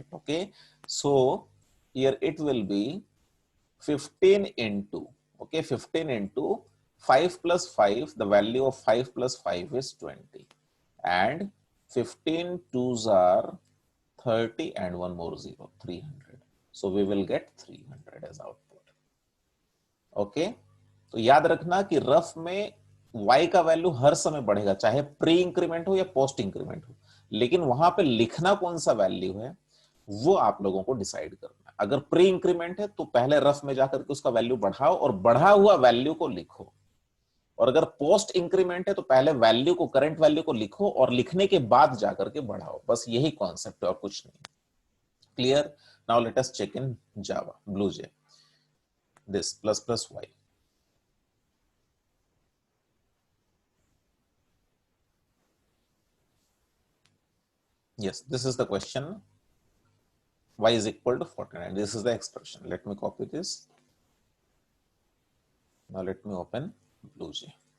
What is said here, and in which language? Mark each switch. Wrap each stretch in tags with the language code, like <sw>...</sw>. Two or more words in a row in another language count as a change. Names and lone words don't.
<en>Okay, so here it will be 15 into, okay, 15 into 5 plus 5, the value of 5 plus 5 is 20, and 15 twos are 30 and one more 0, 300. So we will get 300 as output.</en> <hi>ओके, तो याद रखना कि रफ में y का वैल्यू हर समय बढ़ेगा, चाहे</hi> <en>pre increment</en> <hi>हो या</hi> <en>post increment</en> <hi>हो, लेकिन वहां पे लिखना कौन सा वैल्यू है वो आप लोगों को डिसाइड करना है। अगर</hi> <en>pre increment</en> <hi>है तो पहले रफ में जाकर के उसका वैल्यू बढ़ाओ और बढ़ा हुआ वैल्यू को लिखो, और अगर</hi> <en>post increment</en> <hi>है तो पहले वैल्यू को,</hi> <en>current value</en> <hi>को लिखो और लिखने के बाद जाकर के बढ़ाओ। बस यही कॉन्सेप्ट है और कुछ नहीं।</hi> <en>Clear? Now let us check in Java BlueJ this plus plus y. Yes, this is the question. Y is equal to 49. This is the expression. Let me copy this. Now let me open BlueJ.</en>